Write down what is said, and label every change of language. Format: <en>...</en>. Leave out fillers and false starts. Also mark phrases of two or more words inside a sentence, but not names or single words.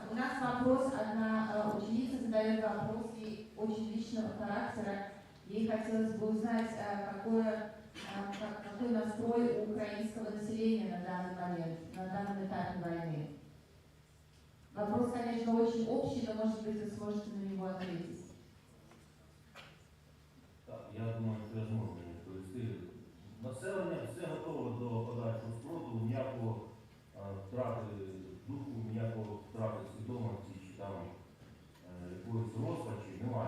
<ru>У нас вопрос, одна ученица задает вопрос, ей очень личного характера. Ей хотелось бы узнать, какой настрой у украинского населения на данный момент, на данном этапе войны. Вопрос, конечно, очень общий, но, может быть, вы сможете на него ответить.</ru> <uk>Так, я думаю, що я зможу відповісти. Населення все готове до подальшого спротиву, ніякого втрати духу, ніякого втрати свідомості чи там якоїсь розпачі немає.</uk>